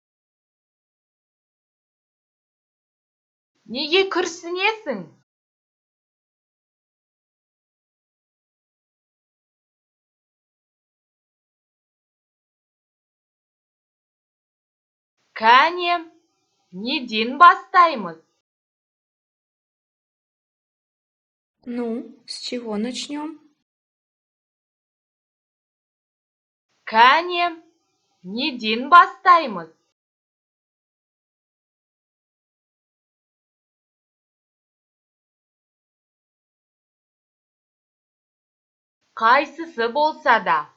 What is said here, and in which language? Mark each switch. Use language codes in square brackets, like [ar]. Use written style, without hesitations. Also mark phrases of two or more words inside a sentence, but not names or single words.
[kk] Неге күрсінесің? Кәне, неден бастаймыз? [ru] Ну, с чего начнем? [kk] Кәне, неден бастаймыз? Қайсысы болса да.